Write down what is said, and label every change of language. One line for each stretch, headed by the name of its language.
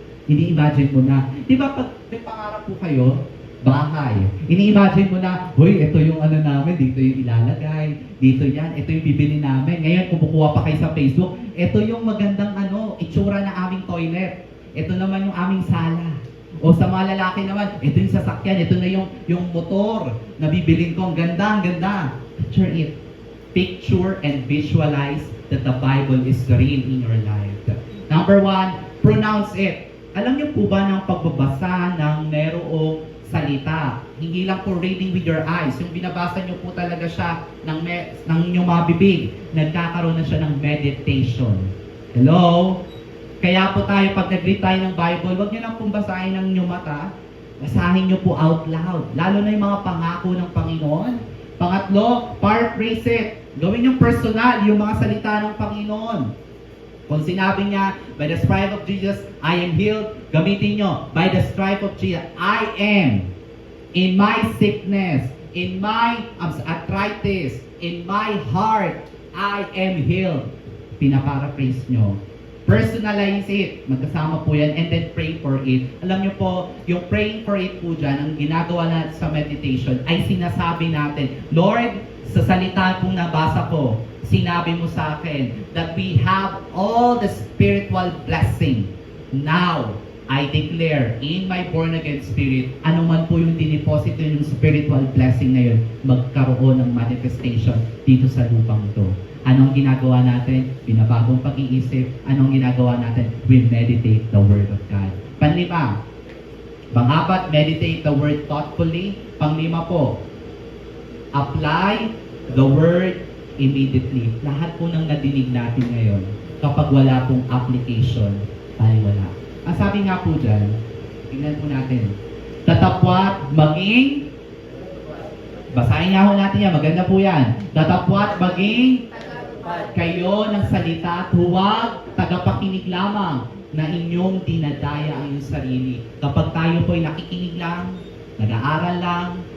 Filipino: Ini-imagine mo na. Di ba pag may pangarap po kayo, bahay, ini-imagine mo na, hoy, ito yung ano namin, dito yung ilalagay, dito yan, ito yung bibili namin. Ngayon, kung kukuha pa kayo sa Facebook, ito yung magandang itsura ng aming toilet. Ito naman yung aming sala. O sa mga lalaki naman, ito yung sasakyan, ito na yung motor na bibilin ko. Ang ganda, ang ganda.
English: Picture it. Picture and visualize that the Bible is real in your life. Number 1, pronounce it.
Filipino: Alam niyo po ba ng pagbabasa ng merong salita, hindi lang po
English: reading with your eyes,
Filipino: yung binabasa niyo po talaga siya ng inyong mga bibig, nagkakaroon na siya ng meditation. Hello? Kaya po tayo, pag nag-read tayo ng Bible, huwag niyo lang pong basahin ng inyong mata, basahin niyo po out loud, lalo na yung mga pangako ng Panginoon. Pangatlo, paraphrase it. Gawin yung personal, yung mga salita ng Panginoon. Kung sinabi niya,
English: by the stripe of Jesus, I am healed,
Filipino: gamitin nyo,
English: by the stripe of Jesus, I am. In my sickness, in my arthritis, in my heart, I am healed.
Filipino: Pinaparaphrase nyo.
English: Personalize it.
Filipino: Magkasama po yan.
English: And then pray for it.
Filipino: Alam nyo po, yung praying for it po dyan, ang ginagawa natin sa meditation, ay sinasabi natin, Lord, sa salita pong nabasa ko, sinabi mo sa akin
English: that we have all the spiritual blessing. Now, I declare in my born-again spirit,
Filipino: ano man po yung diniposito yung spiritual blessing na yun, magkaroon ng manifestation dito sa lupang to. Anong ginagawa natin? Binabagong pag-iisip. Anong ginagawa natin?
English: We meditate the Word of God.
Filipino: Panlima, pang-apat,
English: meditate the Word thoughtfully.
Filipino: Panglima po,
English: apply the Word immediately.
Filipino: Lahat po ng nadinig natin ngayon, kapag wala pong application, tayo wala. Ang sabi nga po dyan, tingnan po natin, tatapwat maging, basahin nga po natin yan, maganda po yan, tatapwat maging kayo ng salita at huwag tagapakinig lamang na inyong dinadaya ang iyong sarili. Kapag tayo po ay nakikinig lang, nag-aaral lang,